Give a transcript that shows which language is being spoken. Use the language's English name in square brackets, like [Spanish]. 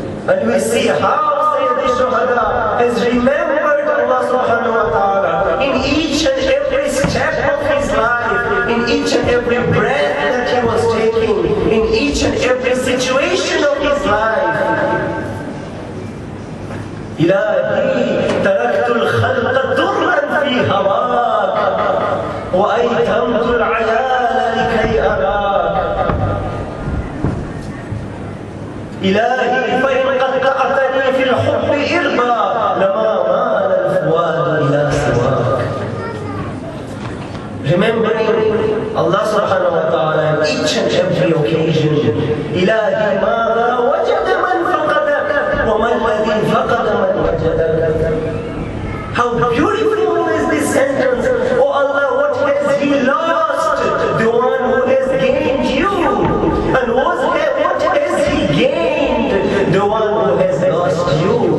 [English] And we see how Sayyid al-Shuhada has remembered Allah subhanahu wa ta'ala in each and every step of his life, in each and every breath that he was taking, in each and every situation of his life. [Arabic] إلهي تركت الخلق درا في هواك وأيتمت العيال لكي أراك. إلهي فإن قد قطعتني في الحب إربا لما مال الفؤاد إلى سواك. [English] Remembering Allah subhanahu wa ta'ala in each and every occasion. [Arabic] إلهي ماذا وجد من فقدك وما الذي فقد من وجدك. [English] How beautiful is this sentence. Oh Allah, what has He lost? The one who has gained you. And what has He gained? The one who has lost you.